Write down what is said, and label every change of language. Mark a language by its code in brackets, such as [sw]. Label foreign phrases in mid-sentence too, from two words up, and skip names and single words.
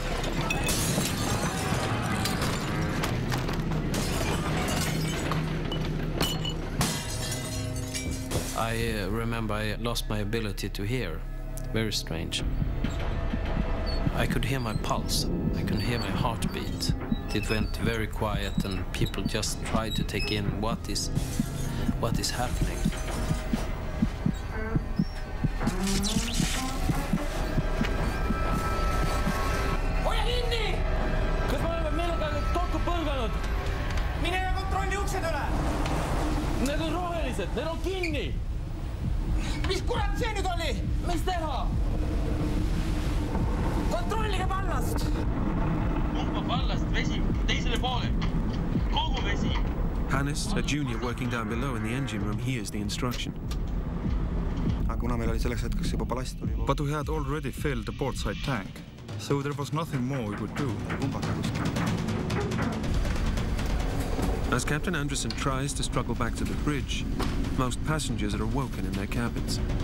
[en] I remember I lost my ability to hear. Very strange. I could hear my pulse. I could hear my heartbeat. It went very quiet, and people just tried to take in what is happening. [et] Hoia kinni! Kas me oleme millegagi kokku põlganud? Mine ja kontrolli uksed üle! Need on rohelised, need on kinni! Mis kurat see nüüd oli? Mis teha? Kontrollige pallast! Puhma pallast vesi teisele poole. Kogu vesi. [en] Hannes, a junior working down below in the engine room, hears the instruction. But we had already filled the portside tank, so there was nothing more we could do. As Captain Anderson tries to struggle back to the bridge, most passengers are awoken in their cabins.